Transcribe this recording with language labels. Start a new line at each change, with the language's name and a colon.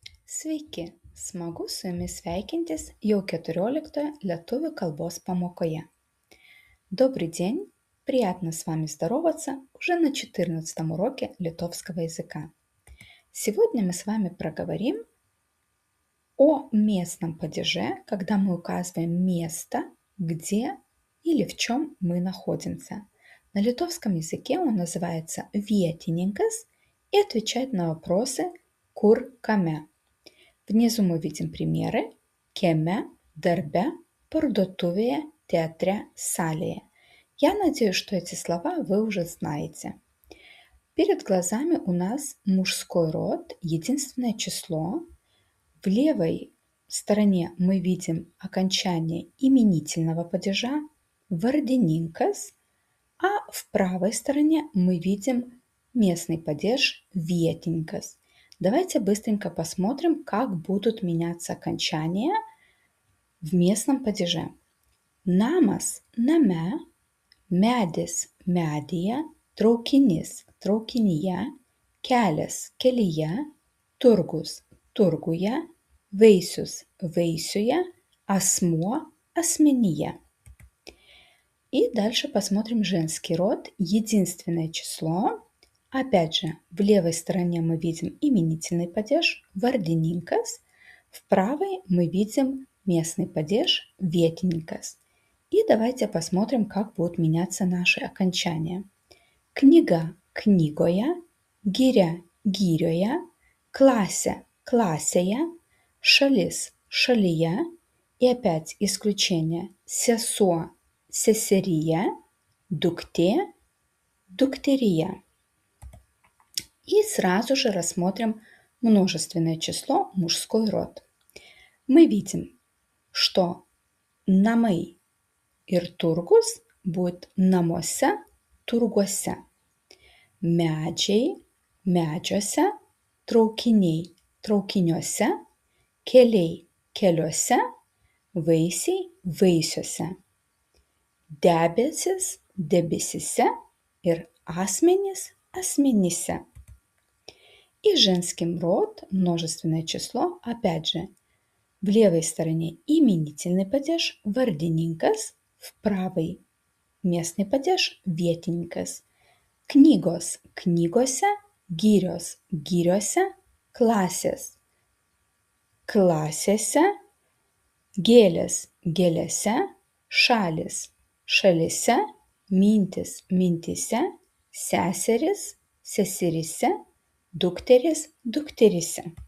Lithuanian: Sveiki, smagu su jumis sveikintis jau 14 lietuvių kalbos pamokoje.
Russian: Добрый день, приятно с вами здороваться уже на 14 уроке литовского языка. Сегодня мы с вами проговорим о местном падеже, когда мы указываем место, где или в чем мы находимся. На литовском языке он называется vietininkas и отвечает на вопросы
Lithuanian: kur kame.
Russian: Внизу мы видим примеры
Lithuanian: kieme, darbe, parduotuvėje, teatre, salėje.
Russian: Я надеюсь, что эти слова вы уже знаете. Перед глазами у нас мужской род, единственное число. В левой стороне мы видим окончание именительного падежа vardininkas, а в правой стороне мы видим местный падеж vietininkas. Давайте быстренько посмотрим, как будут меняться окончания в местном падеже.
Lithuanian: Namas – name, medis – medyje, traukinys – traukinyje, kelias – kelyje, turgus – turguje, vaisius – vaisiuje, asmuo – asmenyje.
Russian: И дальше посмотрим женский род, единственное число. Опять же, в левой стороне мы видим именительный падеж vardininkas, в правой мы видим местный падеж vietininkas. И давайте посмотрим, как будут меняться наши окончания.
Lithuanian: Книга – knygoje, giria – girioje, klasė – klasėje, šalis – šalyje.
Russian: И опять исключение –
Lithuanian: sesuo – seseryje, duktė – dukteryje.
Russian: И сразу же рассмотрим множественное число, мужской род. Мы видим, что
Lithuanian: namai ir turgus
Russian: будет
Lithuanian: namuose, turguose. Medžiai – medžiuose, traukiniai – traukiniuose, keliai – keliuose, vaisiai – vaisiuose. Debesys – debesyse ir asmenys – asmenyse.
Russian: И женским род, множественное число, опять же, в левой стороне именительный падеж vardininkas, в правой местный падеж vietininkas.
Lithuanian: Knygos – knygose, girios – giriose, klasės – klasėse, gėlės – gėlėse, šalys – šalyse, mintys – mintyse, seserys – seseryse, дukterys – dukteryse.